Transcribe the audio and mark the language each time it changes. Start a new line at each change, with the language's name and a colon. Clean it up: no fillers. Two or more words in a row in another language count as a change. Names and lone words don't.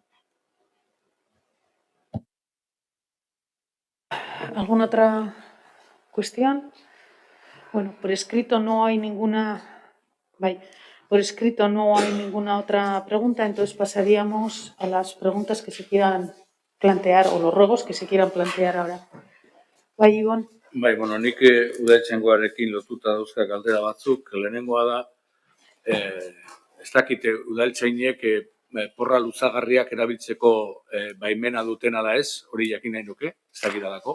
Spanish: ¿Alguna otra cuestión? Bueno, por escrito no hay ninguna otra pregunta, entonces pasaríamos a las preguntas que se quieran plantear o los ruegos que se quieran plantear ahora.
Basque: Bai, Ibon? Bai, bueno, nik udaltzaingoarekin lotuta dauzka galdera batzuk. Lehenengoa da, ez dakite udaltzainek porra luzagarriak erabiltzeko baimena duten ala ez, hori jakin nahi nuke, ez dakidalako.